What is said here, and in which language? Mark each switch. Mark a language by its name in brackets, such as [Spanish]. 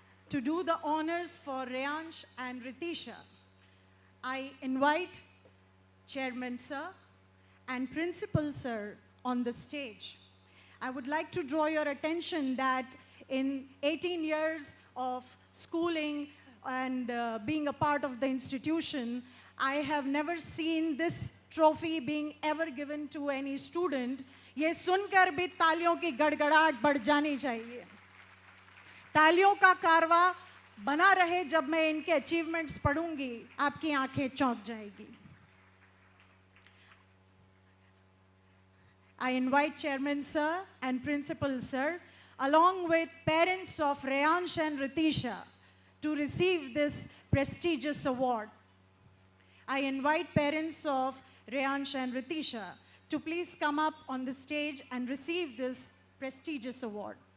[English] To do the honors for Reyansh and Ritisha, I invite Chairman Sir and Principal Sir on the stage. I would like to draw your attention that in 18 years of schooling and being a part of the institution, I have never seen this trophy being ever given to any student. [Hindi] ये सुनकर भी तालियों की गड़गड़ाहट बढ़ जानी चाहिए। तालियों का कारवा बना रहे जब मैं इनके अचीवमेंट्स पढ़ूंगी, आपकी आंखें चौंक जाएगी। [English] I invite Chairman Sir and Principal Sir, along with parents of Reyansh and Ritisha, to receive this prestigious award. I invite parents of Reyansh and Ritisha to please come up on the stage and receive this prestigious award.